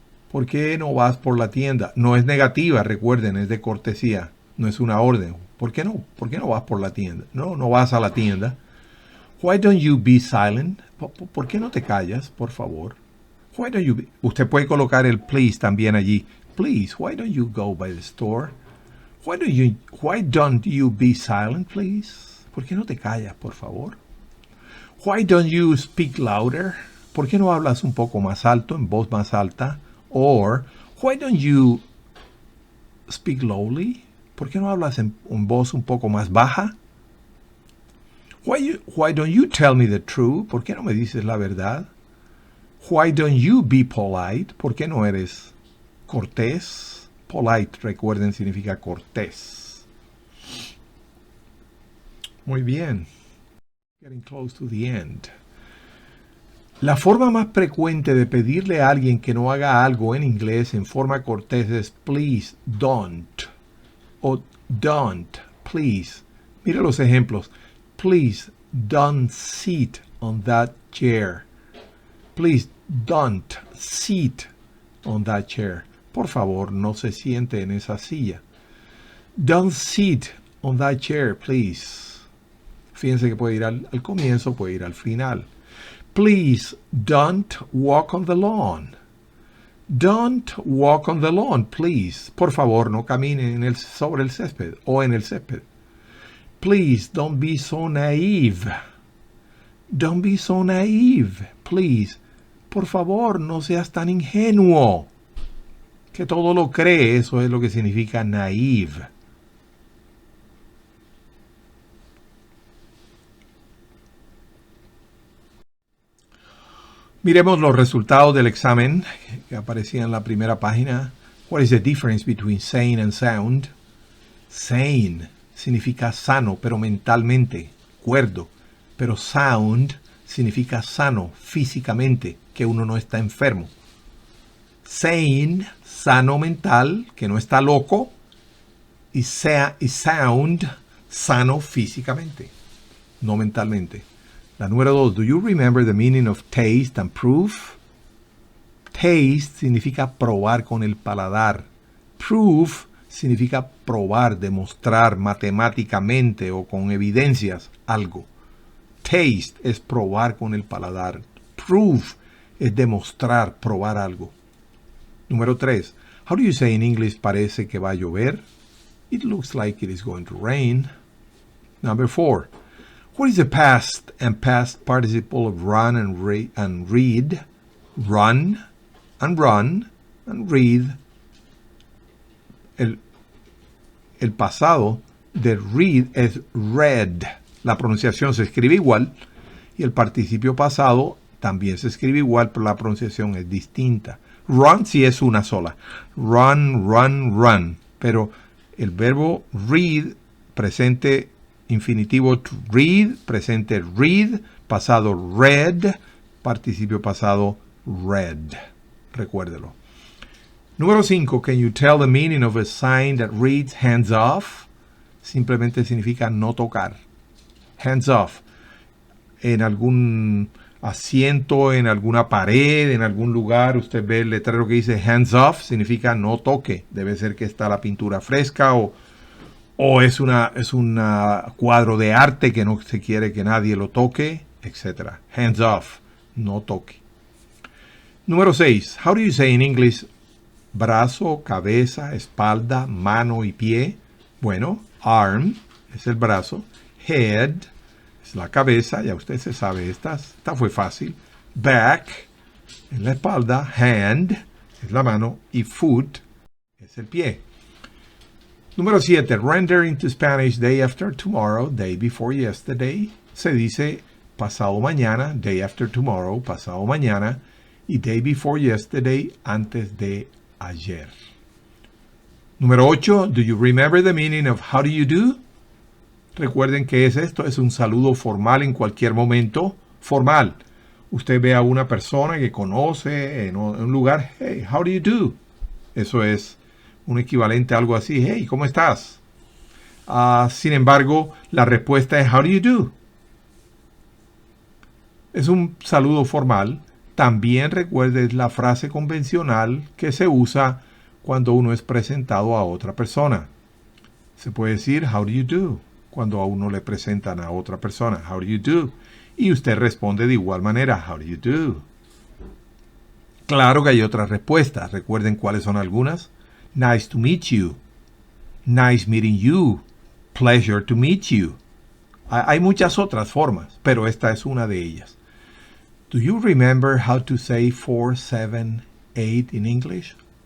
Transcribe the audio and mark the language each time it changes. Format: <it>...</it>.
<es>¿Por qué no vas por la tienda? No es negativa, recuerden, es de cortesía, no es una orden. ¿Por qué no? ¿Por qué no vas por la tienda? No vas a la tienda.</es> <en>Why don't you be silent?</en> <es>¿Por qué no te callas, por favor?</es> <en>Why don't you be...</en> <es>Usted puede colocar el please también allí.</es> <en>Please, why don't you go by the store? Why don't you be silent, please?</en> <es>¿Por qué no te callas, por favor?</es> <en>Why don't you speak louder?</en> <es>¿Por qué no hablas un poco más alto, en voz más alta?</es> <en>Or, why don't you speak lowly?</en> <es>¿Por qué no hablas en voz un poco más baja?</es> <en>Why don't you tell me the truth?</en> <es>¿Por qué no me dices la verdad?</es> <en>Why don't you be polite?</en> <es>¿Por qué no eres cortés? Polite, recuerden, significa cortés. Muy bien.</es> <en>Getting close to the end.</en> <es>La forma más frecuente de pedirle a alguien que no haga algo en inglés en forma cortés es</es> <en>please don't</en> <es>o</es> <en>don't, please.</en> <es>Mire los ejemplos.</es> <en>Please don't sit on that chair. Please don't sit on that chair.</en> <es>Por favor, no se siente en esa silla.</es> <en>Don't sit on that chair, please.</en> <es>Fíjense que puede ir al comienzo, puede ir al final.</es> <en>Please don't walk on the lawn. Don't walk on the lawn, please.</en> <es>Por favor, no camine sobre el césped o en el césped.</es> <en>Please don't be so naive. Don't be so naive, please.</en> <es>Por favor, no seas tan ingenuo. Que todo lo cree, eso es lo que significa naive. Miremos los resultados del examen que aparecían en la primera página.</es> <en>What is the difference between sane and sound?</en> <es>Sane significa sano, pero mentalmente, cuerdo. Pero sound significa sano, físicamente, que uno no está enfermo. Sane, sano mental, que no está loco. Y sound, sano físicamente, no mentalmente. La número 2,</es> <en>do you remember the meaning of taste and proof?</en> <es>Taste significa probar con el paladar. Proof significa probar, demostrar matemáticamente o con evidencias algo. Taste es probar con el paladar. Proof es demostrar, probar algo. Número 3,</es> <en>how do you say in English</en> <es>parece que va a llover?</es> <en>It looks like it is going to rain. Number 4, what is the past and past participle of run and read? Run and run and read.</en> <es>El pasado de read es read. La pronunciación se escribe igual y el participio pasado también se escribe igual, pero la pronunciación es distinta. Run sí es una sola. Run, run, run. Pero el verbo read, presente infinitivo to read, presente read, pasado read, participio pasado read. Recuérdelo. Número 5.</es> <en>Can you tell the meaning of a sign that reads hands off?</en> <es>Simplemente significa no tocar. Hands off. En algún asiento, en alguna pared, en algún lugar, usted ve el letrero que dice hands off, significa no toque. Debe ser que está la pintura fresca o es un cuadro de arte que no se quiere que nadie lo toque, etc. Hands off, no toque. Número 6.</es> <en>How do you say in English</en> <es>brazo, cabeza, espalda, mano y pie? Bueno, arm es el brazo, head es la cabeza, ya usted se sabe esta fue fácil. Back es la espalda, hand es la mano y foot es el pie. Número 7.</es> <en>Render into Spanish day after tomorrow, day before yesterday.</en> <es>Se dice pasado mañana,</es> <en>day after tomorrow,</en> <es>pasado mañana, y</es> <en>day before yesterday,</en> <es>antes de ayer. Número 8.</es> <en>Do you remember the meaning of how do you do?</en> <es>Recuerden que esto es un saludo formal en cualquier momento. Formal. Usted ve a una persona que conoce en un lugar.</es> <en>Hey, how do you do?</en> <es>Eso es un equivalente a algo así. Hey, ¿cómo estás? Sin embargo, la respuesta es</es> <en>how do you do?</en> <es>Es un saludo formal. También recuerde la frase convencional que se usa cuando uno es presentado a otra persona. Se puede decir</es> <en>how do you do</en> <es>cuando a uno le presentan a otra persona.</es> <en>How do you do?</en> <es>Y usted responde de igual manera.</es> <en>How do you do?</en> <es>Claro que hay otras respuestas. Recuerden cuáles son algunas.</es> <en>Nice to meet you. Nice meeting you. Pleasure to meet you.</en> <es>Hay muchas otras formas, pero esta es una de ellas.</es> <en>Do you remember how to say 4, 7, 8 in English?</en>